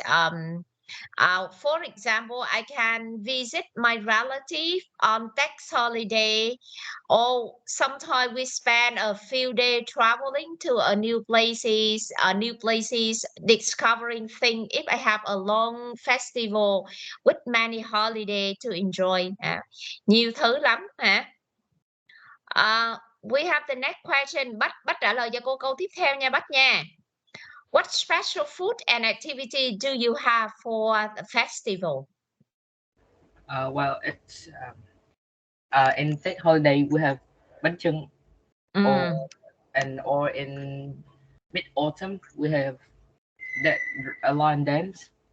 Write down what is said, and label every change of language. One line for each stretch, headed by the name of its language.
English: For example, I can visit my relative on tax holiday, or sometimes we spend a few days traveling to new places, discovering things. If I have a long festival with many holiday to enjoy,
Vietnamese: nhiều thứ lắm hả?
English: We have the next question.
Vietnamese: Bách trả lời cho cô câu tiếp theo nha Bách nha.
English: What special food and activity do you have for the festival? Well, it's in Tết holiday we have bánh chưng, or in mid autumn we have that a lion dance.